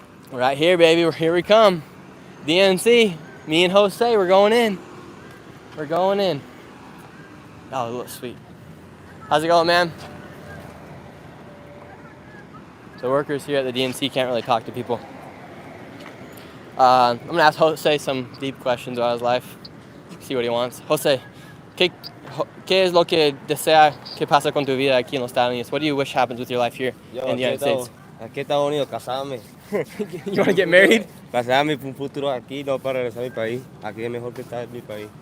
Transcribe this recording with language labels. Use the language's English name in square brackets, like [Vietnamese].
[English] Right here, baby. Here we come. DNC. Me and Jose, we're going in. We're going in. Oh, it looks sweet. How's it going, man? The workers here at the DNC can't really talk to people. I'm gonna ask Jose some deep questions about his life. See what he wants. [Spanish] Jose, ¿qué es lo que desea que pasa con tu vida aquí en los Estados Unidos? [English] What do you wish happens with your life here in the United States? [Spanish] Aquí en Estados Unidos, casarme. [English] You want to get married? [Spanish] Casarme un futuro aquí, no para regresar a mi país. Aquí es mejor que estar en mi país.